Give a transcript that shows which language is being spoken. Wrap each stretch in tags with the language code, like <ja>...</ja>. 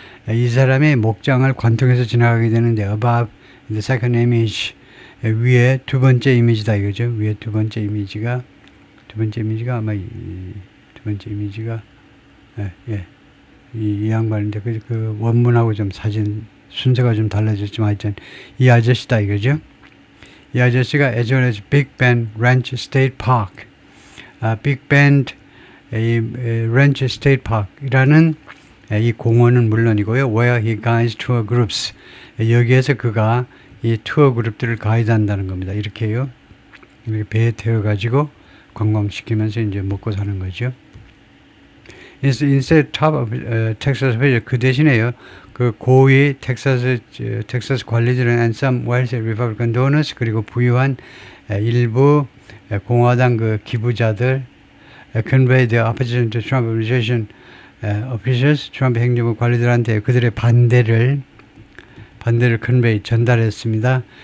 <ko>이 사람의 목장을 관통해서 지나가게 되는데</ko> <en>above the second image,</en> <ko>위에 두 번째 이미지다 이거죠. 위에 두 번째 이미지가 아마 두 번째 이미지가 이 양반인데 그 원문하고 좀 사진 순서가 좀 달라졌지만 하여튼 이 아저씨다 이거죠. 이 아저씨가 as well as Big Bend Ranch State Park, Big Bend Ranch State Park이라는 이 공원은 물론이고요.</ko> <en>Where he guides tour groups,</en> <ko>여기에서 그가 이 투어 그룹들을 가이드한다는 겁니다. 이렇게요. 이렇게 배에 태워가지고 관광시키면서 이제 먹고 사는 거죠.</ko> <en>Instead top of Texas</en> <ko>그 대신에요. 그 고위 텍사스 관리들은</ko> <en>and some wealthy Republican donors</en> <ko>그리고 부유한 일부 공화당 그 기부자들</ko> <en>conveyed their opposition to Trump administration officials</en> <ko>트럼프 행정부 관리들한테 그들의 반대를 convey 전달했습니다.</ko>